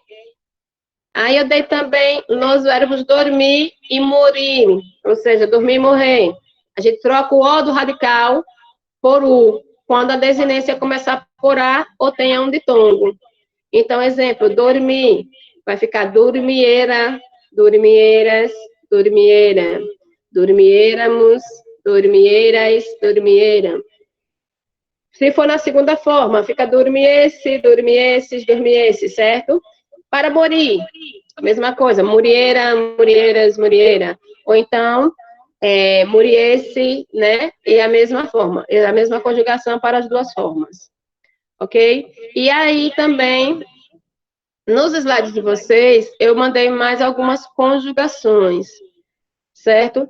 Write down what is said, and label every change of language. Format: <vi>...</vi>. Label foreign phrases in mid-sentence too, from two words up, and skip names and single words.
<pt>Aí eu dei também nos verbos dormir e morir, ou seja, dormir e morrer. A gente troca o O do radical por U, quando a desinência começar por A ou tenha um ditongo. Então, exemplo, dormir, vai ficar</pt> <es>dormiera, dormieras, dormiera, dormiéramos, dormieras, dormieram.</es> <pt>Se for na segunda forma, fica</pt> <es>dormiesse, dormiesses, dormiesse,</es> <pt>certo? Para morir, a mesma coisa,</pt> <es>muriera, murieras, muriera.</es> <pt>Ou então, muriesse, né? E a mesma forma, a mesma conjugação para as duas formas. Ok? E aí também, nos slides de vocês, eu mandei mais algumas conjugações, certo?</pt>